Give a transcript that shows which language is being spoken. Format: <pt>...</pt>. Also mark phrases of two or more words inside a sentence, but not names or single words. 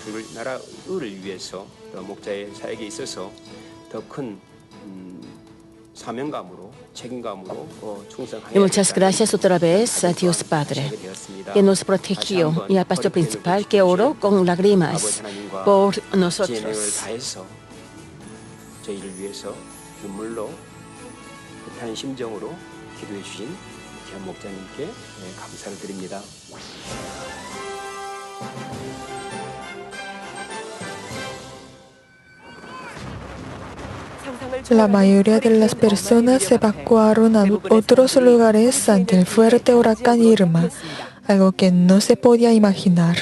<es>Y muchas gracias otra vez a Dios Padre, que nos protegió, y al pastor principal que oró con lágrimas por nosotros.</es> <ko>저희를 위해서 눈물로 애타는 심정으로 기도해 주신 귀한 목자님께 감사를 드립니다.</ko> <es>La mayoría de las personas se evacuaron a otros lugares ante el fuerte huracán Irma, algo que no se podía imaginar.</es>